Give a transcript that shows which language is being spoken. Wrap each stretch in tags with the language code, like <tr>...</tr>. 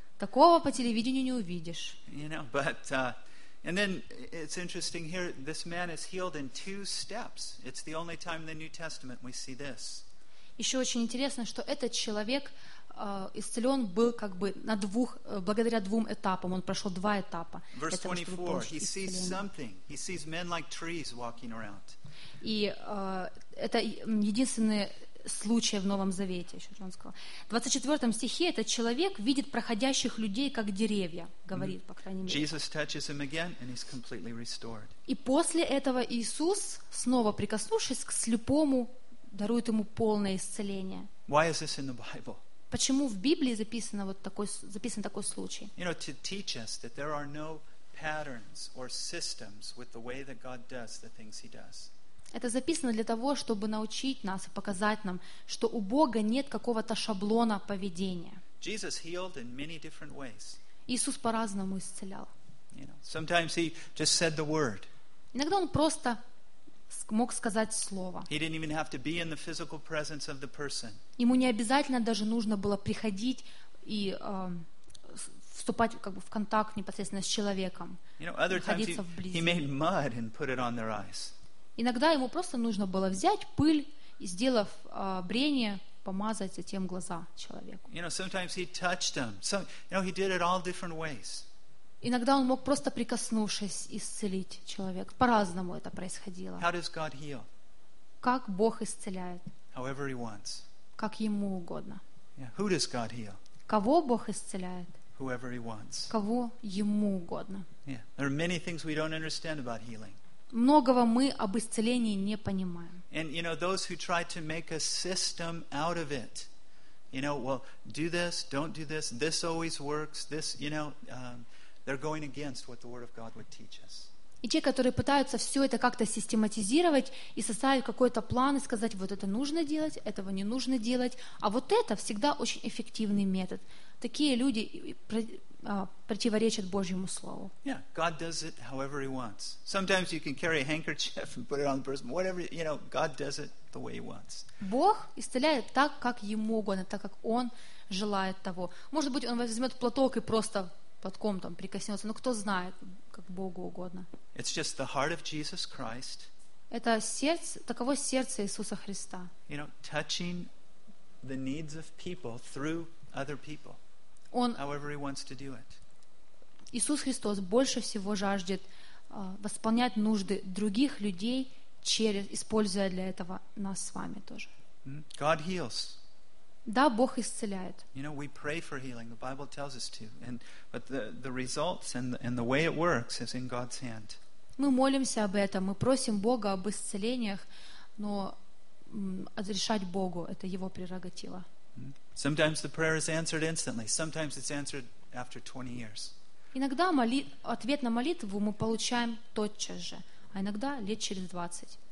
<ru>Такого по телевидению не увидишь.</ru> <en>You know, but and then it's interesting here. This man is healed in two steps. It's the only time in the New Testament we see this.</en> <ru>Еще очень интересно, что этот человек исцелен был как бы на двух, благодаря двум этапам. Он прошел два этапа.</ru> <en>Verse 24, he sees something. He sees men like trees walking around.</en> <ru>И это единственный случай в Новом Завете, еще Джон сказал. В 24 стихе этот человек видит проходящих людей как деревья, говорит, по крайней мере.</ru> <en>Jesus touches him again, and he's completely restored.</en> <ru>И после этого Иисус, снова прикоснувшись к слепому, дарует ему полное исцеление.</ru> <en>Why is this in the Bible?</en> <ru>Почему в Библии записано вот такой, записан такой случай?</ru> <en>You know, to teach us that there are no patterns or systems with the way that God does the things He does.</en> <ru>Это записано для того, чтобы научить нас и показать нам, что у Бога нет какого-то шаблона поведения.</ru> <en>Jesus healed in many different ways.</en> <ru>Иисус по-разному исцелял.</ru> <en>You know, sometimes He just said the word.</en> <ru>Иногда Он просто мог сказать слово.</ru> <en>He didn't even have to be in the physical presence of the person.</en> <ru>Ему не обязательно даже нужно было приходить и вступать как бы в контакт непосредственно с человеком.</ru> <en>You know, other times he made mud and put it on their eyes.</en> <ru>Иногда ему просто нужно было взять пыль и, сделав брение, помазать затем глаза человеку.</ru> <en>You know, sometimes he touched them. Some, you know, he did it all different ways.</en> <ru>Иногда он мог просто прикоснувшись исцелить человека. По-разному это происходило.</ru> <en>How does God heal?</en> <ru>Как Бог исцеляет?</ru> <en>However he wants.</en> <ru>Как ему угодно.</ru> <en>Yeah. Who does God heal?</en> <ru>Кого Бог исцеляет?</ru> <en>Whoever he wants.</en> <ru>Кого ему угодно.</ru> <en>Yeah. There are many things we don't understand about healing.</en> <ru>Многого мы об исцелении не понимаем.</ru> <en>And you know, those who try to make a system out of it, you know, well, do this, don't do this, this always works, this, you know, they're going against what the Word of God would teach us.</en> <ru>И те, которые пытаются все это как-то систематизировать и составить какой-то план и сказать, вот это нужно делать, этого не нужно делать, а вот это всегда очень эффективный метод. Такие люди противоречат Божьему Слову.</ru> <en>Yeah, God does it however He wants. Sometimes you can carry a handkerchief and put it on the person, whatever, you know, God does it the way He wants.</en> <ru>Бог исцеляет так, как Ему угодно, так, как Он желает того. Может быть, Он возьмет платок и просто платком там прикоснется, но кто знает, как Богу угодно.</ru> <en>It's just the heart of Jesus Christ.</en> <ru>Это сердце, таково сердце Иисуса Христа.</ru> <en>You know, touching the needs of people through other people.</en> <ru>Он,</ru> <en>however he wants to do it.</en> <ru>Иисус Христос больше всего жаждет восполнять нужды других людей, через, используя для этого нас с вами тоже.</ru> <en>God heals.</en> <ru>Да, Бог исцеляет.</ru> <en>You know, we pray for healing. The Bible tells us to. And but the results and the way it works is in God's hand.</en> <ru>Мы молимся об этом, мы просим Бога об исцелениях, но разрешать Богу — это Его прерогатива.</ru> <en>Sometimes the prayer is answered instantly. Sometimes it's answered after 20 years.</en> <ru>Иногда ответ на молитву мы получаем тотчас же, а иногда лет через 20.</ru>